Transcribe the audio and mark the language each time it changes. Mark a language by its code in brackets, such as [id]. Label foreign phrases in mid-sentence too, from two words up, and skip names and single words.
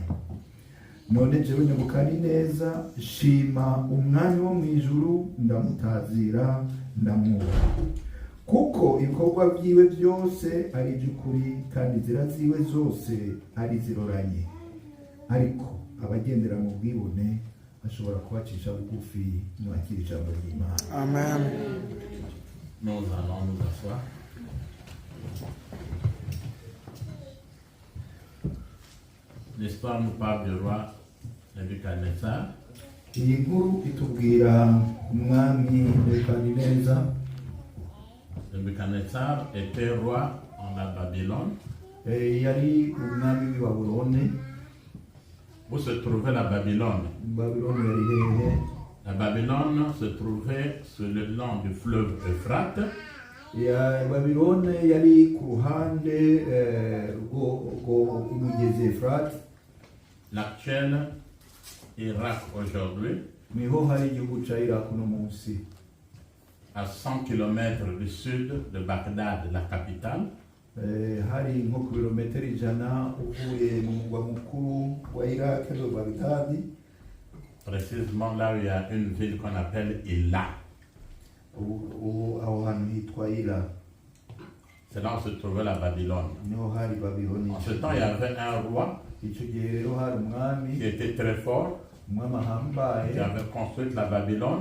[rn] None jewe Nebukadineza shima umwami wo mu ijuru, ndamutazira ndamwubaha. Kuko ibikorwa byiwe byose ari iby'ukuri, kandi inzira ziwe zose ari ziroranye. Ariko abagendera mu bwibone ashobora kubacisha bugufi mwakira ijambo ry'Imana. Amen. [fr] Nous allons nous asseoir. L'histoire nous parle du roi Nebukadnezar. [rn] Iyi nkuru itubwira umwami Nebukadineza. [fr] Nebukadnezar était roi en la Babylone. [rn] Yari umwami w'i Babulone. [fr] Où se trouvait la Babylone? La Babylone se trouvait sur le long du fleuve Euphrate. [rn] Babylone yari ku ruhande rw'umugezi Euphrate. [fr] L'actuel Irak aujourd'hui. [rn] Niho hari igihugu ca Irak no munsi. [fr] À 100 km du sud de Bagdad, la capitale. [rn] Hari nko kilometero 100 uvuye mu mugwa mukuru wa Irak de Bagdad. [fr] Précisément là où il y a une ville qu'on appelle Ila. C'est là où se trouvait la Babylone. En ce temps, il y avait un roi qui était très fort, qui avait construit la Babylone.